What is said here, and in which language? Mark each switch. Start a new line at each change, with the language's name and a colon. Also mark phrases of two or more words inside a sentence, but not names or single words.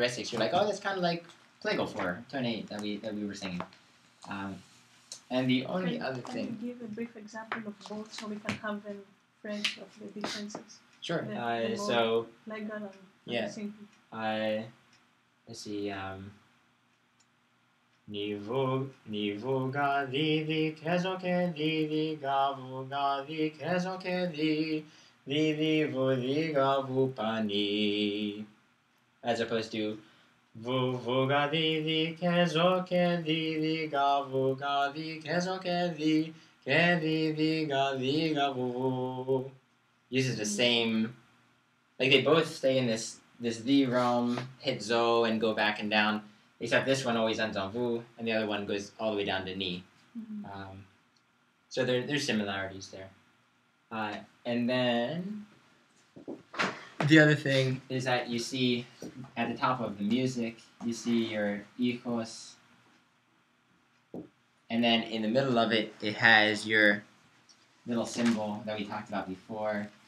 English: You're like, oh, that's kind of like Plagal 4, tone 8 that we were singing. And the only other Can thing. you give a brief example of both so we can have them fresh of the differences? Sure. The So. legal and Yeah. simple. Let's see.
Greek: Nivu ga vivi kezoke vivi gavu ga vi kezoke vi vu gavu pani,
English: as opposed to
Greek: vu ga vivi kezoke vivi gavu ga vi kezoke vi ke vivi ga vi gavu.
English: Uses the same, like they both stay in this the realm, hit zo and go back and down. Except this one always ends on vu, and the other one goes all the way down to ni. Mm-hmm. So there's similarities there. And then the other thing is that you see at the top of the music, you see your hijos, and then in the middle of it, it has your little symbol that we talked about before.